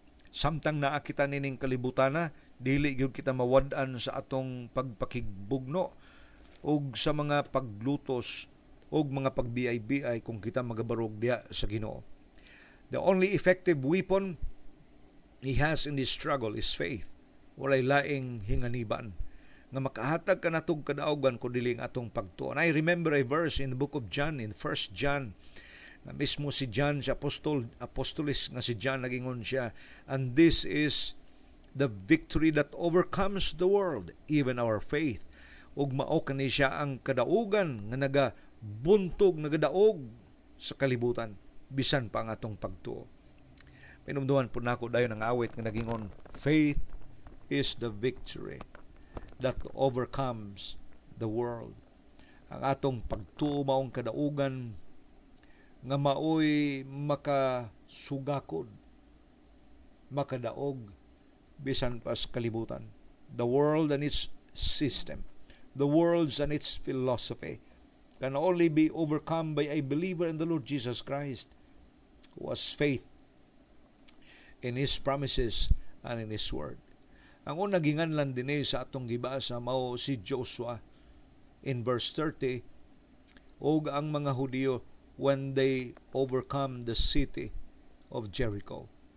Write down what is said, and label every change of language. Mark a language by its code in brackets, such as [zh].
[ceb] Samtang naa kita nining kalibutana, dili gyud kita mawad-an sa atong pagpakigbugno ug sa mga paglutos ug mga pagbiay-biay kung kita magabarog diha sa Ginoo. [en] The only effective weapon he has in this struggle is faith. [ceb] Walay laing hinganiban nga makahatag ka natog kadaugan kung dili atong pagtuo. [en] And I remember a verse in the book of John, in 1 John, [ceb] na mismo si John, si apostolis nga si John, nagingon siya, [en] "And this is the victory that overcomes the world, even our faith." [ceb] Ug mao kani siya ang kadaugan nga nagabuntog, nagadaog sa kalibutan bisan pa ang atong pagtuo. Pinumduhan po nako dayon ang awit nga nagingon, [en] "Faith is the victory that overcomes the world." [ceb] Ang atong pagtuo maong kadaugan nga maoy makasugakod, makadaog bisan pa sa kalibutan. [en] The world and its system, the world and its philosophy can only be overcome by a believer in the Lord Jesus Christ, who has faith in His promises and in His word. [ceb] Ang unang ginganlan din sa atong gibasa mao si Joshua [en] in verse 30, [ceb] ug ang mga Hudyo [en] when they overcome the city of Jericho.